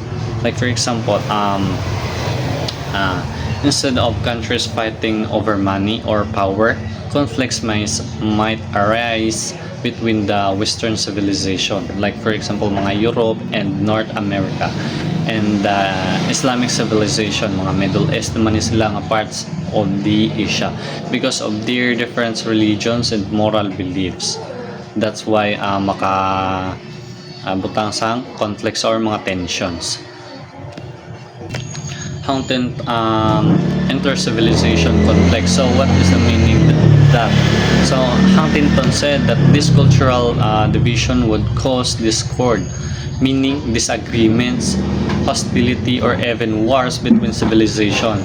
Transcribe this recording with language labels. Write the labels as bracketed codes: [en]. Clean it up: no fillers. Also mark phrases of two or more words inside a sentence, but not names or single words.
[en] Like for example, instead of countries fighting over money or power, conflicts might arise between the Western civilization, like for example mga Europe and North America, and the Islamic civilization, mga Middle East [hil] naman sila nga [en] parts of the Asia, because of their different religions and moral beliefs. That's why [hil] butang sang [en] conflicts or mga tensions. Inter-civilization conflict. So what is the meaning of that? So Huntington said that this cultural division would cause discord, meaning disagreements, hostility, or even wars between civilization.